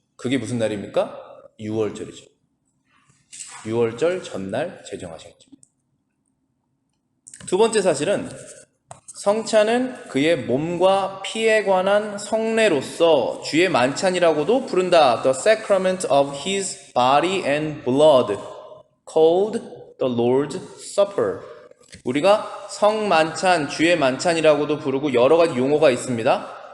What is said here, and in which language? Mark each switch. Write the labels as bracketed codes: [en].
[ko] 그게 무슨 날입니까? 유월절이죠. 유월절 전날 제정하신 거죠. 두 번째 사실은 성찬은 그의 몸과 피에 관한 성례로서 주의 만찬이라고도 부른다. [en] The sacrament of his body and blood, called the Lord's Supper. [ko] 우리가 성만찬, 주의 만찬이라고도 부르고 여러 가지 용어가 있습니다.